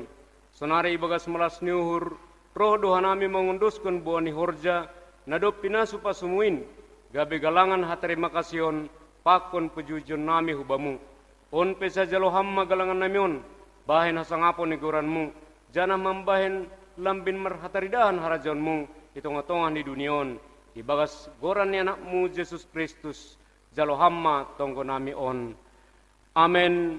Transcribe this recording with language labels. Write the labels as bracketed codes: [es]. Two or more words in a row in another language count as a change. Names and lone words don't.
[bts] Sonare ibagas melas niuhur roh dohanami mengunduskan buani horja nadop pinasu pasumuin. Gabe galangan haterima kasiyon pakon pejujon nami hubamu. On pesa jalo hamma galangan namion. Bahen hasangapon nigoranmu. Janah mambahen lambin merhataridahan harajonmu. Hitung-hitungan di dunion. Ibagas goran ni anakmu Yesus Kristus. Jalo hamma tonggo nami on. Amen.